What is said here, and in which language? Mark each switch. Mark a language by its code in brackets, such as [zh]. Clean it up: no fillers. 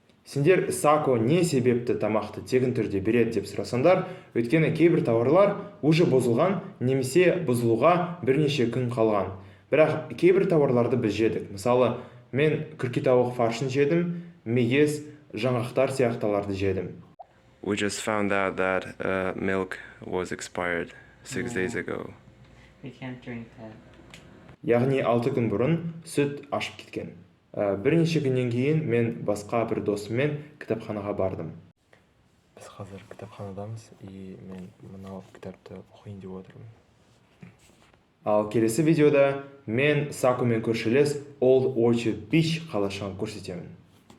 [kk] Сендер Сако не себепті тамақты тегін түрде береді деп сұрасаңдар, өйткені кейбір тауарлар уже бұзылған немесе бұзылуға бірнеше күн қалған. Бірақ кейбір тауарларды біз жедік. Мысалы, мен күрке тауық фаршын жедім, мейіз, жаңғақтар сияқтыларды жедім. [en] We just found out that milk was expired 6 days ago. We can't drink that. [kk] Яғни 6 күн бұрын сүт ашып кеткен. Бірнеше күннен кейін мен басқа бір досыммен кітапханаға бардым. Біз қазір кітапханадамыз, и мен мынау кітапты оқиын деп отырмын. Ал келесі видеода мен Сакомен көршілес Old Orchard Beach қалашығын көрсетемін.